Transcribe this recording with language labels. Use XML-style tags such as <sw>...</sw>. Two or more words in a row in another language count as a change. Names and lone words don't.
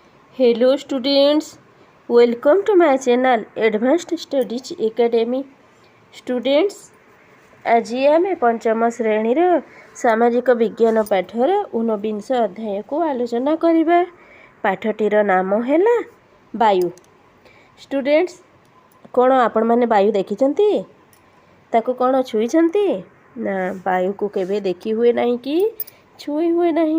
<en>Hello students, welcome to my channel Advanced Studies Academy. Students,</en> <or>ଆଜି ଆମେ ପଞ୍ଚମ ଶ୍ରେଣୀର ସାମାଜିକ ବିଜ୍ଞାନ ପାଠର ଊନବିଂଶ ଅଧ୍ୟାୟକୁ ଆଲୋଚନା କରିବା। ପାଠଟିର ନାମ ହେଲା ବାୟୁ। ଷ୍ଟୁଡେଣ୍ଟସ୍, କ'ଣ ଆପଣମାନେ ବାୟୁ ଦେଖିଛନ୍ତି? ତାକୁ କ'ଣ ଛୁଇଁଛନ୍ତି? ନା, ବାୟୁକୁ କେବେ ଦେଖି ହୁଏ ନାହିଁ କି ଛୁଇଁ ହୁଏ ନାହିଁ।</or>